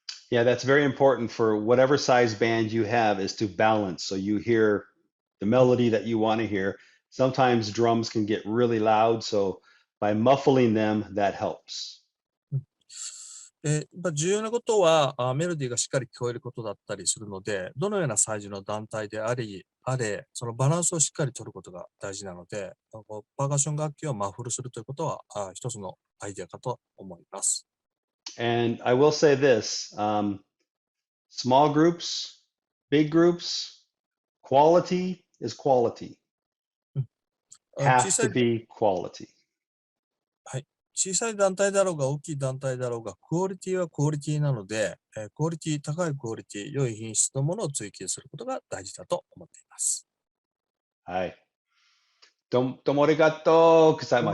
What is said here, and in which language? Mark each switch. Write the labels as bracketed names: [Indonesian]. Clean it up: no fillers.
[English] Yeah, that's very important for whatever size band you have is to balance. So you hear the melody that you want to hear. Sometimes drums can get really loud, so by muffling them, that helps. [Japanese] 重要なことはメロディーがしっかり聞こえることだったりするので、どのようなサイズの団体であれ、そのバランスをしっかり取ることが大事なので、パーカッション楽器をマフルするということは一つのアイデアかと思います。 [English] And I will say this, small groups, big groups, quality is quality. [Japanese] 小 [English] Has [Japanese] さ [English] to [Japanese] い [English] be quality. [Japanese] 小さい団体だろうが大きい団体だろうが、クオリティはクオリティなので、クオリティ、高いクオリティ、良い品質のものを追求することが大事だと思っています。はい。どうもありがとうございま